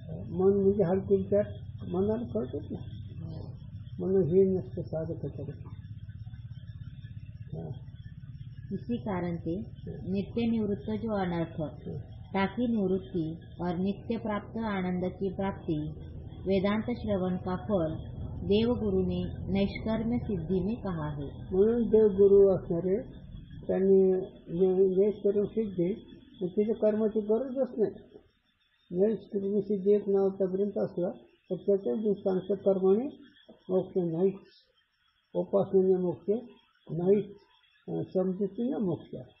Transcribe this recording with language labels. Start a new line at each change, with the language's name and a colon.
Marathi: मन म्हणजे हलके विचार मनाला कळतच ना, म्हणून हे नसतं साधकाकडे.
Hindi: इसी कारण से नित्य निवृत्त जो अनर्थ ताकि निवृत्ति और नित्य प्राप्त आनंद की प्राप्ति वेदांत श्रवण का फल देवगुरु ने नैष्कर्म्य सिद्धि में कहा है.
Marathi: म्हणून देवगुरु असणारे त्यांनी नैष्कर्म्य सिद्धी, तिच्या कर्माची गरजच नाही. नैष्कर्म्य सिद्धी एक नावाचा ग्रंथ असला तर त्याच्या दिवसांचं कर्माने मोक्ष नाहीच, उपासनेने मोक्ष नाहीच, समजुतीने मोक्ष.